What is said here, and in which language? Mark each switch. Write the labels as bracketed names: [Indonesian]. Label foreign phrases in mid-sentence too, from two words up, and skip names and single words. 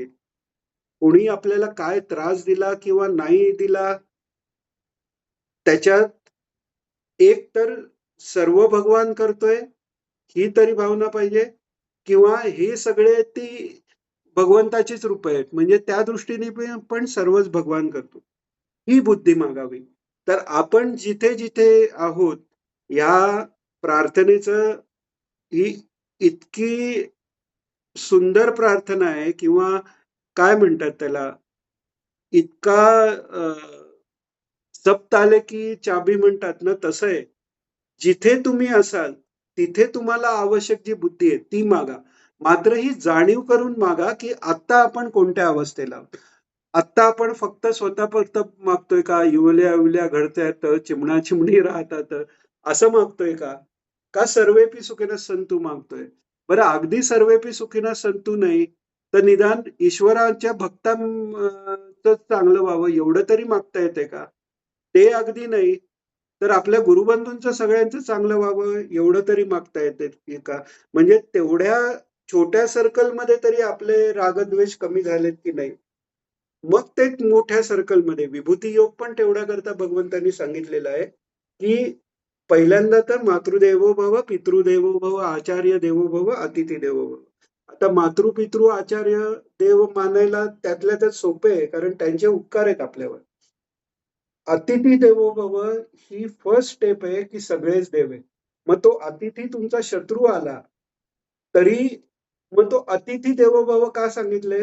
[Marathi] कोणी आपल्याला काय त्रास दिला किंवा नाही दिला, त्याच्यात एक तर सर्व भगवान करतोय ही तरी भावना पाहिजे, किंवा हे सगळे ती भगवंताचीच रूप आहेत, म्हणजे त्या दृष्टीने पण सर्वच भगवान करतो, ही बुद्धी मागावी. तर आपण जिथे जिथे आहोत, या प्रार्थनेचं ही इतकी सुंदर प्रार्थना आहे, किंवा काय म्हणतात त्याला, इतका [Hindi] सब ताले की चाबी [Marathi] म्हणतात ना, तसं आहे. जिथे तुम्ही असाल तिथे तुम्हाला आवश्यक जी बुद्धी आहे ती मागा. मात्र ही जाणीव करून मागा, की आत्ता आपण कोणत्या अवस्थेला आहोत. आत्ता आपण फक्त स्वतःपुरतं मागतोय का? इवल्या इवल्या घडतायत, चिमणा चिमणी राहतात, असं मागतोय का? का [Sanskrit] सर्वेपी सुखिनः सन्तु [Marathi] मागतोय? बरं, अगदी [Sanskrit] सर्वेपी सुखिनः सन्तु [Marathi] नाही, तर निदान ईश्वराच्या भक्तांचं चांगलं व्हावं एवढं तरी मागता येते का? ते अगदी नाही, तर आपल्या गुरुबंधूंचं सगळ्यांचं चांगलं व्हावं एवढं तरी मागता येते का? म्हणजे तेवढ्या छोट्या सर्कलमध्ये तरी आपले रागद्वेष कमी झालेत की नाही? मग ते मोठ्या सर्कलमध्ये विभूती योग पण तेवढ्या करता भगवंतांनी सांगितलेलं आहे, की पहिल्यांदा तर [Sanskrit] मातृदेवो भव, पितृदेवो भव, आचार्य देवो भव, अतिथी देवो भव. [Marathi] आता मातृ, पितृ, आचार्य देव मानायला त्यातल्या त्यात सोपे आहे, कारण त्यांचे उपकार आहेत आपल्यावर. [Sanskrit] अतिथी देवो भव [Marathi] ही [English] first step [Marathi] आहे, की सगळेच देव आहे. मग तो अतिथी तुमचा शत्रू आला तरी, मग तो [Sanskrit] अतिथी देवो भव [Marathi] का सांगितलंय?